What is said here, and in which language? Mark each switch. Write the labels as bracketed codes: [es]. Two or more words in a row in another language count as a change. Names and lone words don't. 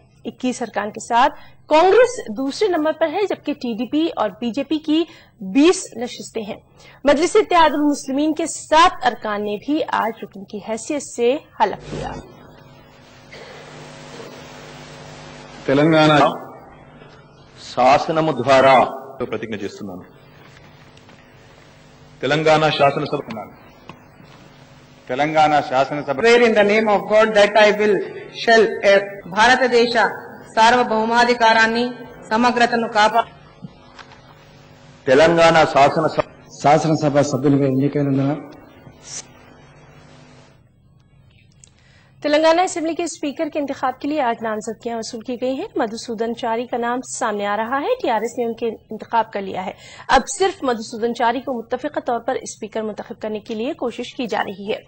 [ur] 21 ارکان کے ساتھ کانگریس دوسرے نمبر پر ہے، جبکہ TDP اور BJP کی 20 نشستیں ہیں. مجلس اتحاد المسلمین کے 7 ارکان نے بھی آج رکن کی حیثیت سے حلف لیا. [te] तेलंगाना శాసనము ద్వారా ప్రతిజ్ఞ చేస్తున్నాను। తెలంగాణ శాసనసభ [en] Swear in the name of God that I will shall [te] భారతదేశ సార్వభౌమాధికారాన్ని సమగ్రతను తెలంగాణ శాసనసభ సభ్యులుగా ఎన్నికైనందున [ur] تلنگانہ اسمبلی کے اسپیکر کے انتخاب کے لیے آج نامزدگیاں وصول کی گئی ہیں. مدھوسودن چاری کا نام سامنے آ رہا ہے. TRS نے ان کے انتخاب کر لیا ہے. اب صرف مدھوسودن چاری کو متفقہ طور پر اسپیکر منتخب کرنے کے لیے کوشش کی جا رہی ہے.